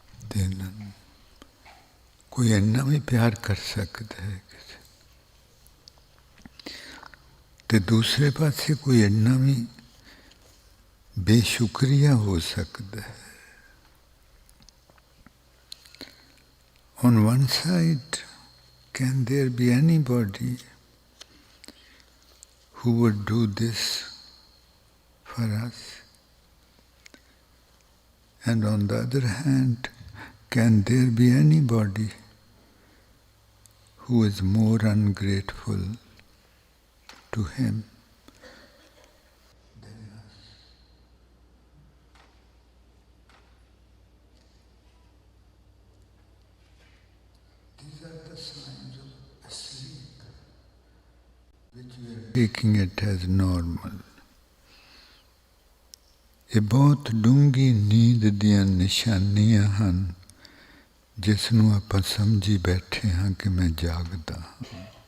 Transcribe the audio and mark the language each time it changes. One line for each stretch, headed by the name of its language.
Punjabi: ਤੇ ਕੋਈ ਇੰਨਾ ਵੀ ਪਿਆਰ ਕਰ ਸਕਦਾ ਹੈ ਕਿਸੇ, ਤੇ ਦੂਸਰੇ ਪਾਸੇ ਕੋਈ ਇੰਨਾ ਵੀ ਬੇਸ਼ੁਕਰੀਆ ਹੋ ਸਕਦਾ ਹੈ।
English: On one side, can there be anybody who would do this for us? And on the other hand, can there be anybody who is more ungrateful to him than us? These are the signs of sleep, which we are taking it as normal.
Punjabi: ਇਹ ਬਹੁਤ ਡੂੰਘੀ ਨੀਂਦ ਦੀਆਂ ਨਿਸ਼ਾਨੀਆਂ ਹਨ, ਜਿਸ ਨੂੰ ਆਪਾਂ ਸਮਝੀ ਬੈਠੇ ਹਾਂ ਕਿ ਮੈਂ ਜਾਗਦਾ ਹਾਂ।